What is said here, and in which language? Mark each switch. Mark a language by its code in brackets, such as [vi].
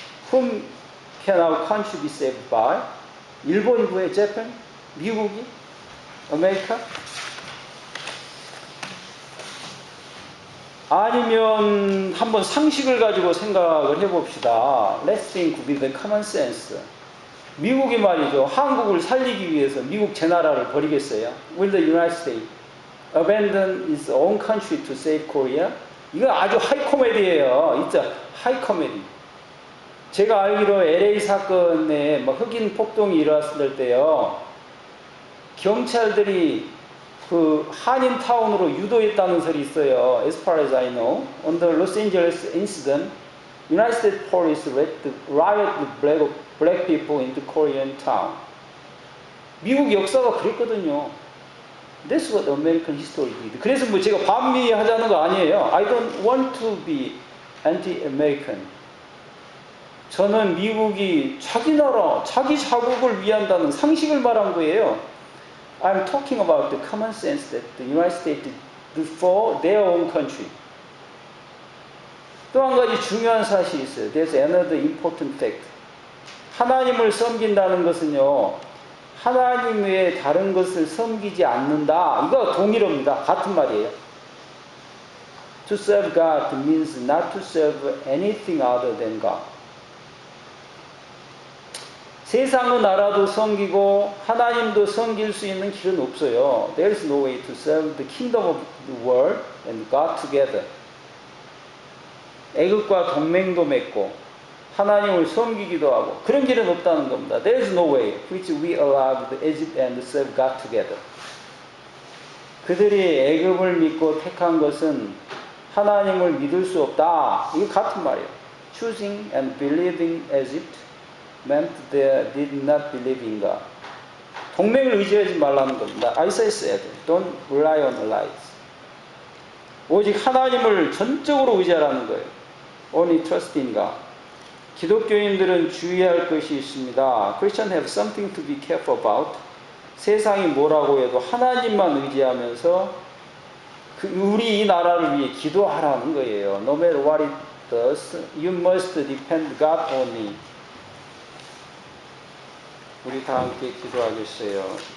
[en] Whom can our country be saved by? [ko] 일본 구해, [en] Japan? [ko] 미국이? 아메리카? 아니면 한번 상식을 가지고 생각을 해봅시다. [en] Let's think with the common sense. [ko] 미국이 말이죠. 한국을 살리기 위해서 미국 제 나라를 버리겠어요? [en] Will the United States abandon its own country to save Korea? [ko] 이거 아주 하이 코미디예요. 진짜 하이 코미디. 제가 알기로 LA 사건에 흑인 폭동이 일어났을 때요. 경찰들이 그 한인타운으로 유도했다는 설이 있어요. [en] As far as I know, on the Los Angeles incident, United States police riot with black people into Korean town. [ko] 미국 역사가 그랬거든요. [en] That's what American history did. [ko] 그래서 뭐 제가 반미하자는 거 아니에요. [en] I don't want to be anti-American. [ko] 저는 미국이 자기 나라, 자기 자국을 위한다는 상식을 말한 거예요. [en] I'm talking about the common sense that the United States did for their own country. [ko] 또 한 가지 중요한 사실이 있어요. [en] There's another important fact. [ko] 하나님을 섬긴다는 것은요, 하나님 외에 다른 것을 섬기지 않는다. 이거 동일어입니다. 같은 말이에요. [en] To serve God means not to serve anything other than God. [ko] 세상의 나라도 섬기고 하나님도 섬길 수 있는 길은 없어요. [en] There is no way to serve the kingdom of the world and God together. [ko] 애국과 동맹도 맺고 하나님을 섬기기도 하고 그런 길은 없다는 겁니다. [en] There is no way which we allowed Egypt and serve God together. [ko] 그들이 애굽을 믿고 택한 것은 하나님을 믿을 수 없다. 이거 같은 말이에요. [en] Choosing and believing Egypt meant they did not believe in God. [ko] 동맹을 의지하지 말라는 겁니다. [en] Isaiah said, don't rely on allies. [ko] 오직 하나님을 전적으로 의지하라는 거예요. [en] Only trust in God. [ko] 기독교인들은 주의할 것이 있습니다. [en] Christians have something to be careful about. [ko] 세상이 뭐라고 해도 하나님만 의지하면서 우리 이 나라를 위해 기도하라는 거예요. [en] No matter what it does, you must depend God only. [ko] 우리 다 함께 기도하겠어요.